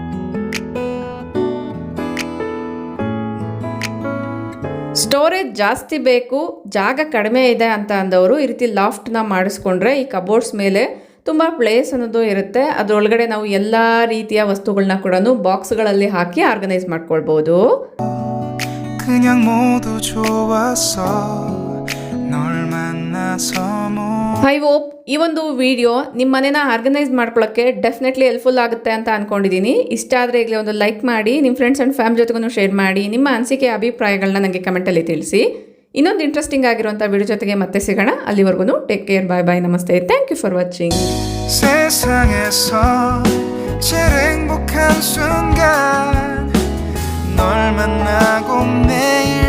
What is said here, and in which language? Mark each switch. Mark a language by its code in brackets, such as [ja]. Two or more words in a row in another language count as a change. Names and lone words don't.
[kn] ಸ್ಟೋರೇಜ್ ಜಾಸ್ತಿ ಬೇಕು, ಜಾಗ ಕಡಿಮೆ ಇದೆ ಅಂತ ಅಂದವರು ಈ ರೀತಿ ಲಾಫ್ಟ್ನ ಮಾಡಿಸ್ಕೊಂಡ್ರೆ ಈ ಕಬೋರ್ಡ್ಸ್ ಮೇಲೆ ತುಂಬ ಪ್ಲೇಸ್ ಅನ್ನೋದು ಇರುತ್ತೆ. ಅದರೊಳಗಡೆ ನಾವು ಎಲ್ಲ ರೀತಿಯ ವಸ್ತುಗಳನ್ನ ಕೂಡ ಬಾಕ್ಸ್ಗಳಲ್ಲಿ ಹಾಕಿ ಆರ್ಗನೈಸ್ ಮಾಡ್ಕೊಳ್ಬೋದು. [ko] 그냥 모두 좋았어 널 만나서 [en] I hope [kn] ಈ ಒಂದು ವಿಡಿಯೋ ನಿಮ್ಮ ಮನೇನ ಆರ್ಗನೈಸ್ ಮಾಡ್ಕೊಳ್ಳೋಕ್ಕೆ [en] definitely helpful [kn] ಆಗುತ್ತೆ ಅಂತ ಅಂದ್ಕೊಂಡಿದ್ದೀನಿ. ಇಷ್ಟ ಆದರೆ ಈಗಲೇ ಒಂದು ಲೈಕ್ ಮಾಡಿ, ನಿಮ್ಮ [en] friends and family [kn] ಜೊತೆಗೂ ಶೇರ್ ಮಾಡಿ, ನಿಮ್ಮ ಅನಿಸಿಕೆ ಅಭಿಪ್ರಾಯಗಳನ್ನ ನನಗೆ ಕಮೆಂಟಲ್ಲಿ ತಿಳಿಸಿ. ಇನ್ನೊಂದು ಇಂಟ್ರೆಸ್ಟಿಂಗ್ ಆಗಿರುವಂಥ ವಿಡಿಯೋ ಜೊತೆಗೆ ಮತ್ತೆ ಸಿಗೋಣ. ಅಲ್ಲಿವರೆಗೂ [en] take care, bye bye, [kn] ನಮಸ್ತೆ, [en] thank you for watching. [ko] 세상에서 제일 행복한 순간 널 만나고 매일